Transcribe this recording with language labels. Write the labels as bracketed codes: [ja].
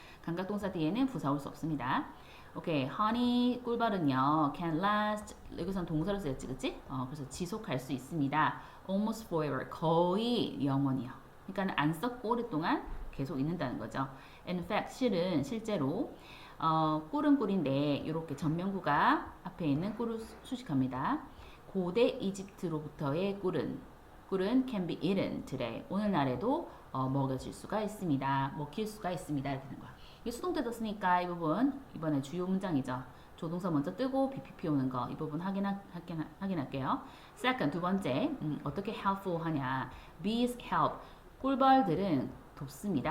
[ko] 감각 동사 뒤에는 부사 올 수 없습니다. 오케이, honey 꿀벌은요 [en] can last [ko] 여기선 동사로 쓰였지, 그치? 그래서 지속할 수 있습니다. [en] almost forever [ko] 거의 영원이요. 그러니까 안 썼고 오랫동안 계속 있는다는 거죠. [en] In fact, [ko] 실제로 꿀은 꿀인데 이렇게 전명구가 앞에 있는 꿀을 수식합니다. 고대 이집트로부터의 꿀은 [en] can be eaten today. [ko] 오늘날에도 먹여질 수가 있습니다. 먹힐 수가 있습니다. 이렇게 되는 거야. 이 수동태 떴으니까 이 부분 이번에 주요 문장이죠. 조동사 먼저 뜨고 BPP 오는 거 이 부분 확인할게요. [en] Second, [ko] 두 번째 어떻게 helpful 하냐. [en] Bees help. [ko] 꿀벌들은 돕습니다.